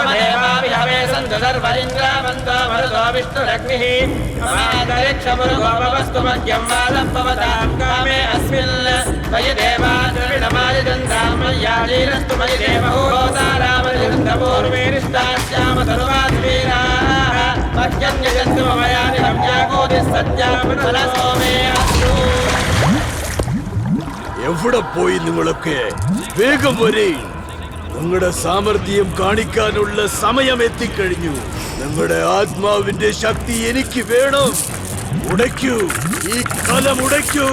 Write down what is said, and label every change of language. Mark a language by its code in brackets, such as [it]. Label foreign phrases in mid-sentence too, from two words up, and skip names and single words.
[sa] देवाभिहवे सन्तदर्वरिन्द्रामन्तो मरुतो विष्णुरग्निः ममान्तरिक्षमुरुगोपवस्तु मह्यं वादं कामे अस्मिन् मयि देवा द्रविणमालिदन्तां मय्यालीरस्तु मयि देवहोतारामनिरुद्धपूर्वेरिष्टास्याम तरुवाद्वीराः मह्यं यजन्तु मम यानि रम्याकोदिः सत्यामृतलसोमे अस्तु. [ml] എവിടെ പോയി നിങ്ങളൊക്കെ? വേഗം വരേ. നിങ്ങളുടെ സാമർഥ്യം കാണിക്കാനുള്ള സമയം എത്തിക്കഴിഞ്ഞു. നിങ്ങളുടെ ആത്മാവിന്റെ ശക്തി എനിക്ക് വേണം. ഉടയ്ക്കൂ, ഈ കലം ഉടയ്ക്കൂ.